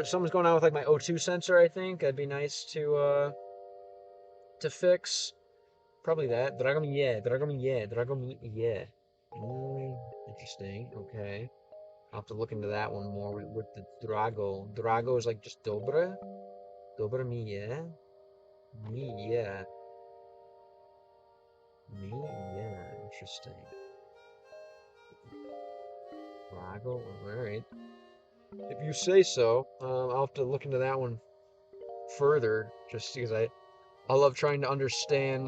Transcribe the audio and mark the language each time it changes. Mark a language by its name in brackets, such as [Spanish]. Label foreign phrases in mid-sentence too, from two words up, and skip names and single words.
[English] Something's going on with like my O2 sensor, I think. That'd be nice to fix. Probably that. Dragomir. Interesting. Okay. I'll have to look into that one more with the Drago. Drago is like just Dobra. [Croatian] Dobra mi je. Mi je. [English] Me? Yeah, interesting. Drago? Alright. If you say so, I'll have to look into that one further, just because I love trying to understand.